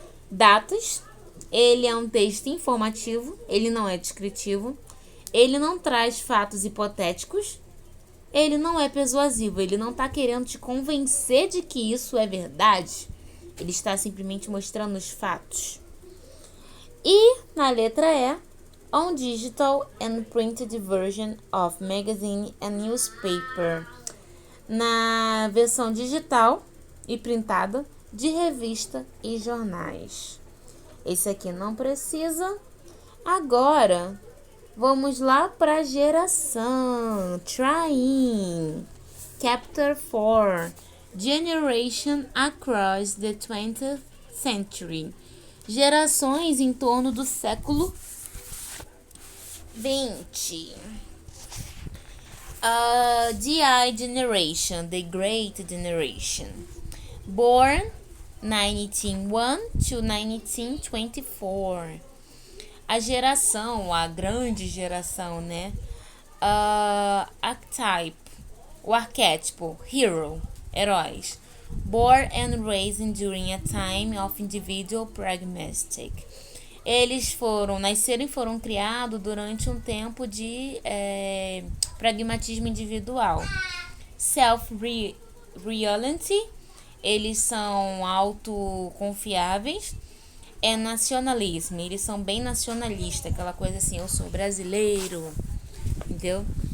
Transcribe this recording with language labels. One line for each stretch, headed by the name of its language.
Portuguese: Datas, ele é um texto informativo, ele não é descritivo. Ele não traz fatos hipotéticos. Ele não é persuasivo. Ele não está querendo te convencer de que isso é verdade. Ele está simplesmente mostrando os fatos. E na letra E,
English: on digital and printed version of magazine and newspaper.
Portuguese: Na versão digital e printada de revista e jornais. Esse aqui não precisa. Agora, vamos lá para a geração.
English: Trying. Chapter 4. Generation across the 20th century.
Portuguese: Gerações em torno do século 20.
English: The Generation, the Great Generation. Born 1901 to 1924.
Portuguese: A geração, a grande geração, né? Archetype, o arquétipo, hero, heróis.
English: Born and raised during a time of individual pragmatic.
Portuguese: Eles nasceram e foram criados durante um tempo de pragmatismo individual.
English: Self-reality,
Portuguese: eles são autoconfiáveis. É nacionalismo, eles são bem nacionalistas, aquela coisa assim, eu sou brasileiro, entendeu?